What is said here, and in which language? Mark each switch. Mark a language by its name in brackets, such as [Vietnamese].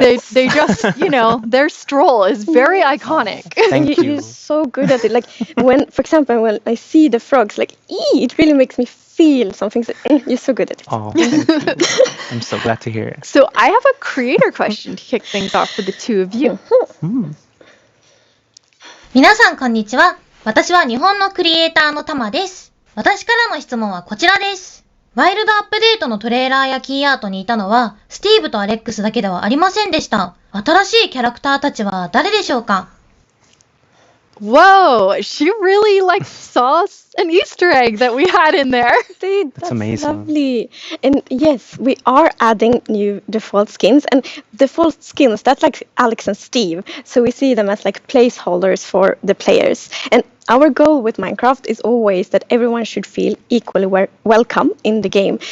[English] They just, their stroll is very iconic. Thank you. You're so good at it. Like when, for example, when I see the frogs, like, it really makes me feel something. So, you're so good at it. Oh, thank you. I'm so glad to hear it. So I have a creator question to kick things off for the two of you. Mm. [Japanese] 皆さんこんにちは。私は日本のクリエイターのタマです。私からの質問はこちらです。ワイルドアップデートのトレーラーやキーアートにいたのは、スティーブとアレックスだけではありませんでした。新しいキャラクターたちは誰でしょうか? [English] Whoa, she really saw an Easter egg that we had in there. Dude, that's amazing. Lovely. And yes, we are adding new default skins, and default skins, that's like Alex and Steve. So we see them as like placeholders for the players. And our goal with Minecraft is always that everyone should feel equally welcome in the game.